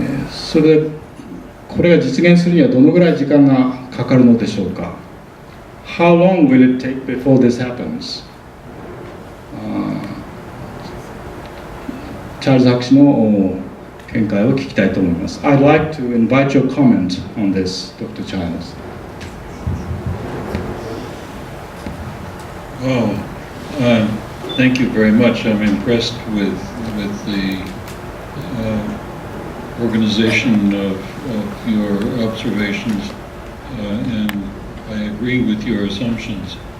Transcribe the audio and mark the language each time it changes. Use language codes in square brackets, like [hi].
[ja] それでこれが実現するにはどのぐらい時間がかかるのでしょうか。 [en] How long will it take before this happens? [ja] チャールズ博士の見解を聞きたいと思います。 [en] I'd like to invite your comment on this, Dr. Childs. Oh, thank you very much. I'm impressed with the organization of your observations, and I agree with your assumptions.